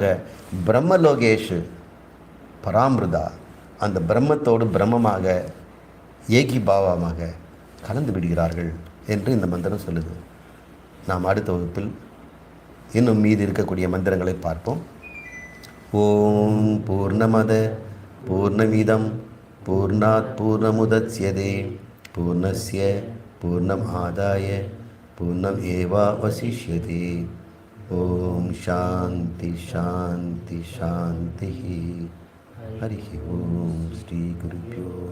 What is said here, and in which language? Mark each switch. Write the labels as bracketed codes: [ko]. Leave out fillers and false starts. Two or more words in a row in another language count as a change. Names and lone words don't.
[sa] ब्रह्मलोकेषु परामृताः, [ta] அந்த பிரம்மத்தோடு பிரம்மமாக ஏகி பாவமாக கலந்து விடுகிறார்கள் என்று இந்த மந்திரம் சொல்லுது. நாம் அடுத்த வகுப்பில் இன்னும் மீதி இருக்கக்கூடிய மந்திரங்களை பார்ப்போம். [sa] ॐ पूर्णमदः पूर्णमिदं पूर्णात् पूर्णमुदच्यते पूर्णस्य पूर्णम् आदाय पूर्णम् एवावशिष्यते. ॐ शान्तिः शान्तिः शान्तिः. हरि ॐ श्री गुरुभ्यो